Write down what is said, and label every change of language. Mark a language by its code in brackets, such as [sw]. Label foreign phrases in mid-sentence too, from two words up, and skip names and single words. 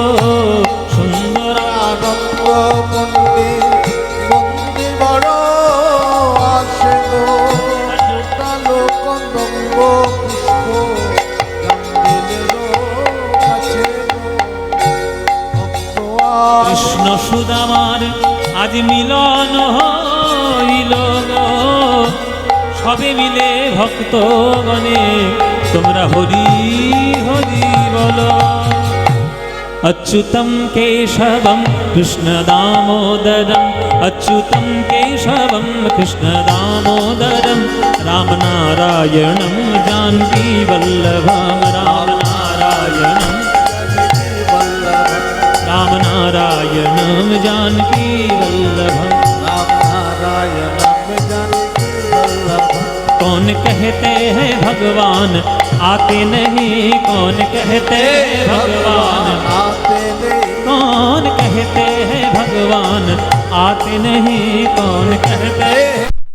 [bn] সুন্দরানন্দ পণ্ডিত বন্দি বড় আসে গো, ফুটালো কদম্ব পুষ্প জাম্বিরের কাছে গো। কৃষ্ণ সুদামার আজ মিলন হইল গো, সবে মিলে ভক্তগণে তোমরা হরি হরি বলো। [sa] अच्युतं केशवं कृष्णदामोदरं, अच्युतं केशवं कृष्णदामोदरं, रामनारायणं जानकीवल्लभं, रामनारायणं रामनारायणं जानकीवल्लभं, रामनारायणं जानकीवल्लभं। [hi] कौन कहते हैं भगवान आते नहीं, कौन कहते हैं भगवान आते नहीं, कौन कहते हैं भगवान आते नहीं, कौन कहते हैं